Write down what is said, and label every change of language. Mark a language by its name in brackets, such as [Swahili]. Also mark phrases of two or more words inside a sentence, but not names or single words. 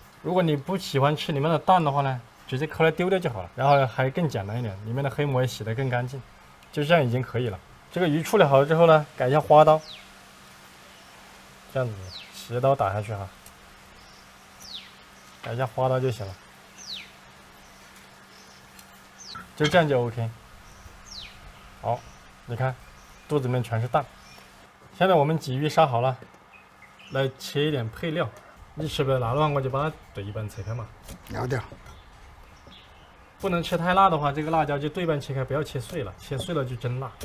[Chinese] 如果你不喜歡吃裡面的蛋的話呢，直接摳來丟掉就好了。然後還更簡單一點，裡面的黑膜也洗得更乾淨，就這樣已經可以了。這個魚處理好了之後呢，改一下花刀，這樣子斜刀打下去哈，改一下花刀就行了，就這樣就 OK。好，你看肚子裡面全是蛋。現在我們鯽魚殺好了，來切一點配料。你吃不了辣的話，我就把它對一半切開嘛。要的。不能吃太辣的話，這個辣椒就對半切開，不要切碎了，切碎了就真辣。